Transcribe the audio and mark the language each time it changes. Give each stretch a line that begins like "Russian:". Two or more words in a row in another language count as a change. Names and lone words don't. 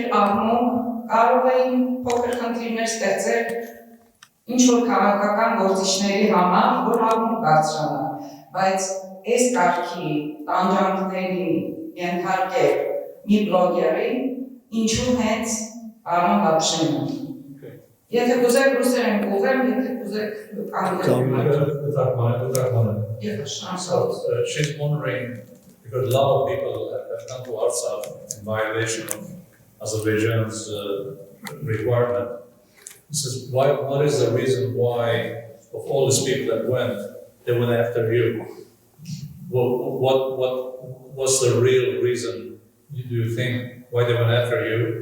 Armenian: աղմուկ, կարող էին փոքր խնդիրներ ստեղծել ինչ-որ քաղաքական գործիչների համար, որ աղմուկ բարձրանա, բայց այս կարգի տանջանքների ենթարկել մի բլոգերի, ինչու հենց պարոն Lapshin-ը։ Եթե կուզեք ռուսերեն կուղեմ, եթե կուզեք անգլերեն։
English: She's wondering, because a lot of people have come to Artsakh in violation of Azerbaijan's requirement. He says, what is the reason why, of all these people that went, they went after you? What's the real reason, do you think, why they went after you?